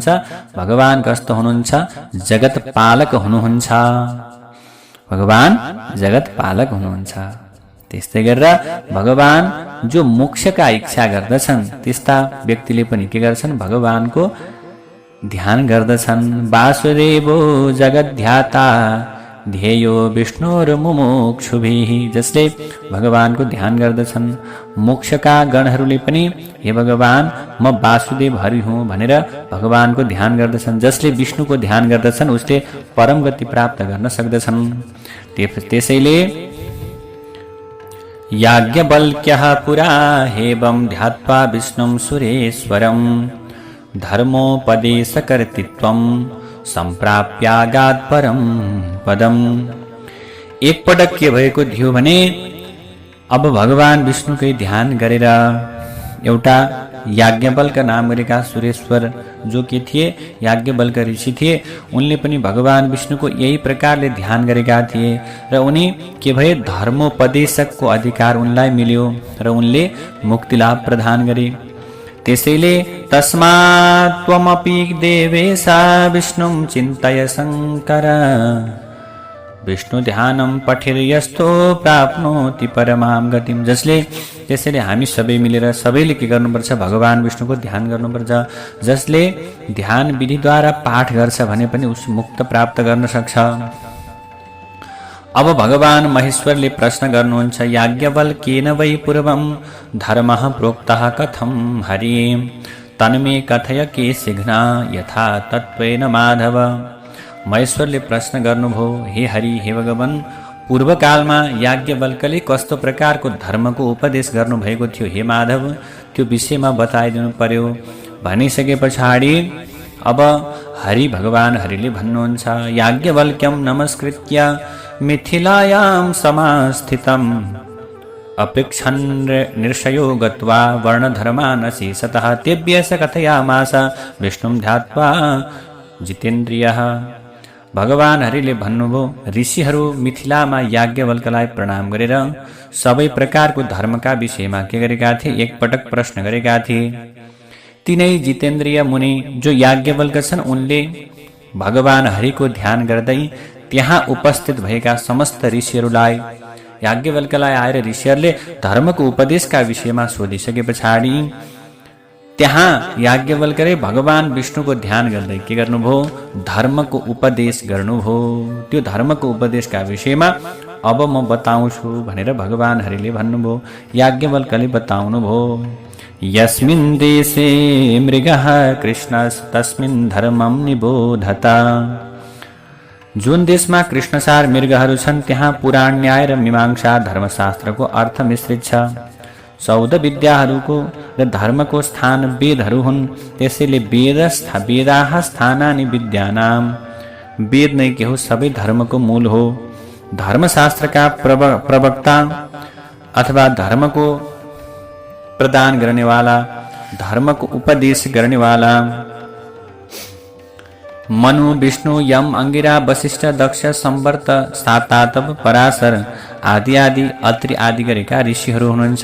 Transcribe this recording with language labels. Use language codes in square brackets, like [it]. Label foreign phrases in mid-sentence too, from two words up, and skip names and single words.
[ne] भगवान कस्तो हुनुहुन्छ? जगत पालक हुनुहुन्छ। भगवान जगत पालक हुनुहुन्छ। त्यस्तै गरेर भगवान जो मोक्षका इच्छा गर्दछन् त्यस्ता व्यक्तिले पनि के गर्छन्? भगवानको ध्यान गर्दछन्। [sa] वासुदेवो जगद्ध्याता ध्येयो विष्णुर मुमुक्षुभिः। [ne] जसले भगवानको ध्यान गर्दछन्, मोक्षका गणहरूले पनि हे भगवान म वासुदेव हरि हुँ भनेर भगवानको ध्यान गर्दछन्। जसले विष्णुको ध्यान गर्दछन् उसले परम गति प्राप्त गर्न सक्दछन्। [sa] त्यसैले याज्ञवल्क्यः पुरा हेवं ध्यात्वा विष्णुं सुरेश्वरं धर्मोपदेशकर्तृत्वं सम्प्राप्यागात् परम पदम। [ne] एकपटक के भएको थियो भने अब भगवान विष्णुकै ध्यान गरेर एउटा याज्ञवल्क नाम गरेका सुरेश्वर जो के थिए याज्ञवल्क ऋषि थिए, उनले पनि भगवान विष्णुको यही प्रकारले ध्यान गरेका थिए र उनी के भए? धर्मोपदेशकको अधिकार उनलाई मिल्यो र उनले मुक्ति लाभ प्रदान गरे। [sa] त्यसैले तस्मात् त्वमपि देवेशा विष्णुं चिन्तय शङ्कर विष्णु ध्यानं पठेर्यस्तो प्राप्नोति परमां गतिम्। [ne] त्यसैले हामी सबै मिलेर सबैले के गर्नुपर्छ? भगवान विष्णुको ध्यान गर्नुपर्छ। जसले ध्यान विधिद्वारा पाठ गर्छ भने पनि उस मुक्त प्राप्त गर्न सक्छ। अब भगवान महेश्वरले प्रश्न गर्नुहुन्छ, [sa] याज्ञवल्क्येन वै पूर्वं धर्मः प्रोक्तः कथं हरि तन्मे कथय के शीघ्र यथा तत्त्वेन माधव। [ne] महेश्वरले प्रश्न गर्नुभयो, हे हरि, हे भगवान, पूर्वकालमा याज्ञवल्क्यले कस्तो प्रकारको धर्मको उपदेश गर्नुभएको थियो हे माधव, त्यो विषयमा बताइदिनु पर्यो। भनिसके पछाडि अब हरि भगवान हरिले भन्नुहुन्छ, [sa] याज्ञवल्क्यं नमस्कृत्य मिथिलायां समास्थितम् अपेक्षन् निर्षयो गत्वा वर्णधर्मान् अशेषतः तेभ्यः कथयामास विष्णुं ध्यात्वा जितेन्द्रियः। [ne] भगवान हरिले भन्नुभयो, ऋषिहरू मिथिलामा याज्ञवल्क्यलाई प्रणाम गरेर सबै प्रकारको धर्मका विषयमा के गरेका थिए? एकपटक प्रश्न गरेका थिए। तिनै जितेन्द्रिय मुनि जो याज्ञवल्क्य छन् उनले भगवान हरिको ध्यान गर्दै त्यहाँ उपस्थित भएका समस्त ऋषिहरूलाई याज्ञवल्क्यलाई आएर ऋषिहरूले धर्मको उपदेशका विषयमा सोधिसके पछाडि त्यहाँ याज्ञवल्क्यले भगवान विष्णुको ध्यान गर्दै के गर्नुभयो? धर्मको उपदेश गर्नुभयो। त्यो धर्मको उपदेशका विषयमा अब म बताउँछु भनेर भगवान हरिले भन्नुभयो। याज्ञवल्क्यले बताउनुभयो, [sa] यस्मिन् देशे मृगः कृष्णस्तस्मिन् धर्मं निबोधत। [ne] जुन देशमा कृष्णसार मृगहरू छन् त्यहाँ पुराण न्याय र मीमांसा धर्मशास्त्रको अर्थ मिश्रित छ। 14 विद्याहरूको र धर्मको स्थान वेदहरू हुन्। [sa] त्यसैले वेदाः स्थानानि विद्यानाम। [ne] वेद नै के हो? सबै धर्मको मूल हो। धर्मशास्त्रका प्रवक्ता अथवा धर्मको प्रदान गर्नेवाला, धर्मको उपदेश गर्नेवाला मनु, विष्णु, यम, अंगिरा, वशिष्ठ, दक्ष, संवर्त, सातातप, पराशर आदि आदि अत्रि आदि गरेका ऋषिहरू हुनुहुन्छ।